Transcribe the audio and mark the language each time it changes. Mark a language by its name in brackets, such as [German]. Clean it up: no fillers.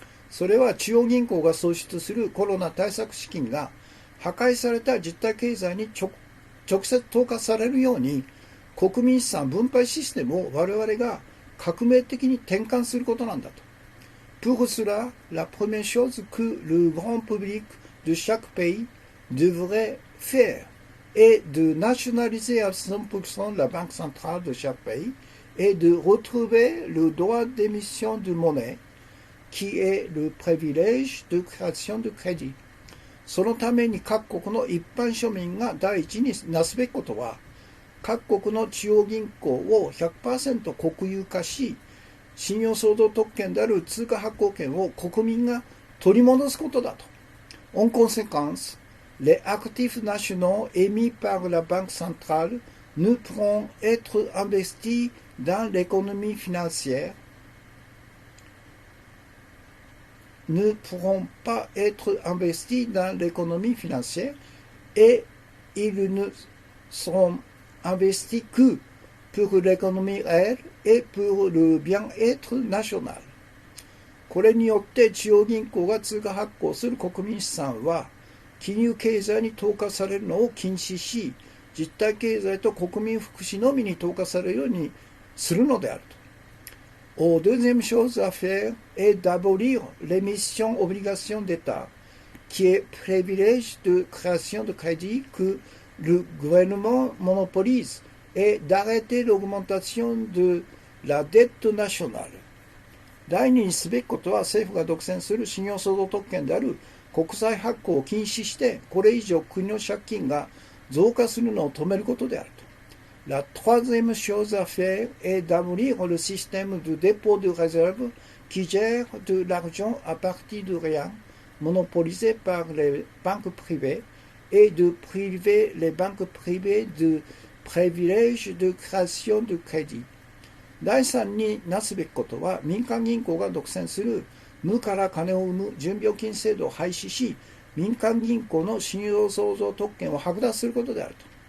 [Japanese] それは中央銀行が創出するコロナ対策資金が破壊された実体経済に直接投下されるように国民資産分配システムを我々が革命的に転換することなんだと。 [French] Pour cela, la première chose que le grand public de chaque pays devrait faire est de nationaliser à 100% la banque centrale de chaque pays et de retrouver le droit d'émission de monnaie qui est le privilège de création de crédit. [Japanese] そのために各国の一般庶民が第一になすべきことは、各国の中央銀行を 100% 国有化し、信用創造特権である通貨発行権を国民が取り戻すことだと。 [French] En conséquence, les actifs nationaux émis par la Banque centrale ne pourront être investis dans l'économie financière, ne pourront pas être investis dans l'économie financière et ils ne seront investis que pour l'économie réelle et pour le bien-être national. [Japanese] これによって中央銀行が通貨発行する国民資産は金融経済に投下されるのを禁止し、実体経済と国民福祉のみに投下されるようにするのであると。 [French] Deuxième chose à faire est d'abolir l'émission obligation d'État, qui est privilège de création de crédit que le gouvernement monopolise, et d'arrêter l'augmentation de la dette nationale. [Japanese] 第二にすべきことは政府が独占する信用創造特権である国債発行を禁止して、これ以上国の借金が増加するのを止めることであると。 [French] La troisième chose à faire est d'abolir le système de dépôt de réserve qui gère de l'argent à partir de rien, monopolisé par les banques privées, et de priver les banques privées de privilèges de création de crédit. [Japanese] 第三になすべきことは民間銀行が独占する無から金を生む準備金制度を廃止し、民間銀行の信用創造特権を剥奪することであると。